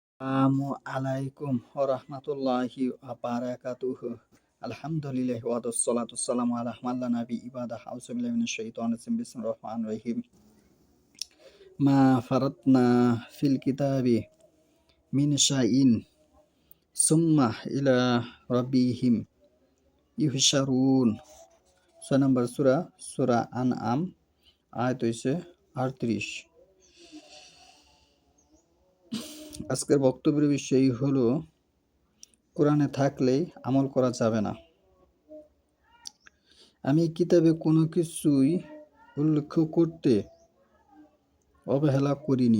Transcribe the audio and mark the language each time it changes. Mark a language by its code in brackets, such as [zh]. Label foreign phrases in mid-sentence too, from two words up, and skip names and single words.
[ar] السلام عليكم ورحمة الله وبركاته. الحمد لله و والصلاة والسلام على من لا نبي عبادة. أعوذ بالله من الشيطان الرجيم. بسم الله الرحمن الرحيم. ما فرطنا في الكتاب من شيء ثم إلى ربهم يحشرون. [bn] নম্বর সূরা আনআম আয়াত হইছে 38। আজকের বক্তব্যের বিষয় হলো কোরআনে থাকলেই আমল করা যাবে না। আমি কিতাবে কোনো কিছুই উল্লেখ করতে অবহেলা করিনি।